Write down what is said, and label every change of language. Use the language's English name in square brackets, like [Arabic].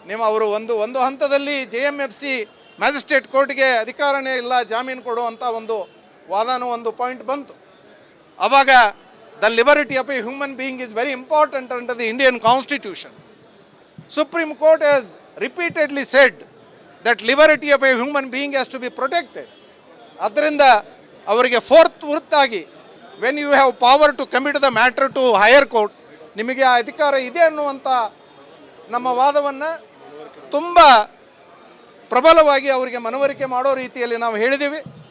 [Kannada] ಅವರು ಒಂದು ಹಂತದಲ್ಲಿ JMFC ಮ್ಯಾಜಿಸ್ಟ್ರೇಟ್ ಕೋರ್ಟ್ಗೆ ಅಧಿಕಾರನೇ ಇಲ್ಲ ಜಾಮೀನು ಕೊಡುವಂಥ ಒಂದು ಪಾಯಿಂಟ್ ಬಂತು. ಆವಾಗ [English] The liberty of a human being is very important under the Indian constitution. Supreme Court has repeatedly said that liberty of a human being has to be protected. [Kannada] ಅದರಿಂದ ಅವರಿಗೆ fourth ಆಗಿ [English] when you have power to commit the matter to higher court, [Kannada] ನಿಮಗೆ ಆ ಅಧಿಕಾರ ಇದೆ ಅನ್ನುವಂಥ ನಮ್ಮ ವಾದವನ್ನು ತುಂಬ ಪ್ರಬಲವಾಗಿ ಅವರಿಗೆ ಮನವರಿಕೆ ಮಾಡೋ ರೀತಿಯಲ್ಲಿ ನಾವು ಹೇಳಿದ್ದೀವಿ.